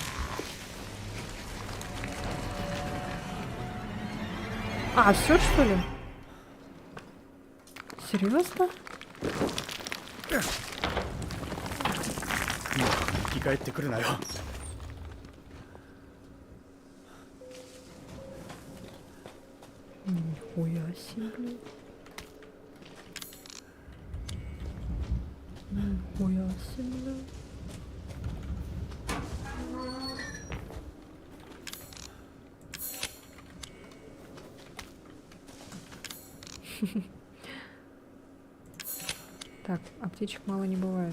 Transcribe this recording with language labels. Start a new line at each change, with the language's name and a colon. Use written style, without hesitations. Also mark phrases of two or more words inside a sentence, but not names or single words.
Russian: А, все что ли? Серьезно?
Japanese: 生き返ってくるなよ。
Russian: Нихуя себе. Нихуя себе. Так, аптечек мало не бывает.